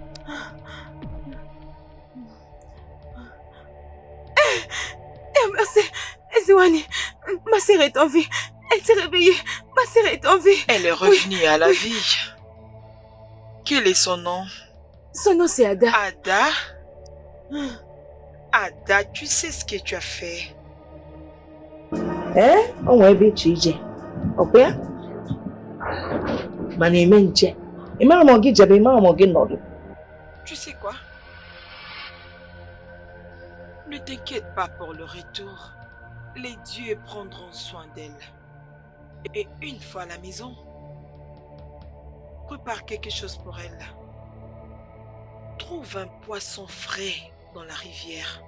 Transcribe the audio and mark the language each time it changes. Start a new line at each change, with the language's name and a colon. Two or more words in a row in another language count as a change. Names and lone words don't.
French: Merci, Ezewani. Ma sœur est en vie. Elle s'est réveillée. Ma sœur est en vie. Elle est revenue à la vie. Quel est son nom? Son nom c'est Ada. Ada? Ada, tu sais ce que tu as fait?
Igbo: O nwere ebe iche ije. Ọkwa ya? Mana eme nche. Ịmara ma ọ gị jebe, ịmara ma ọ gị nọdụ.
French: Tu sais quoi? Ne t'inquiète pas pour le retour. Les dieux prendront soin d'elle. Et une fois à la maison, prépare quelque chose pour elle. Trouve un poisson frais dans la rivière.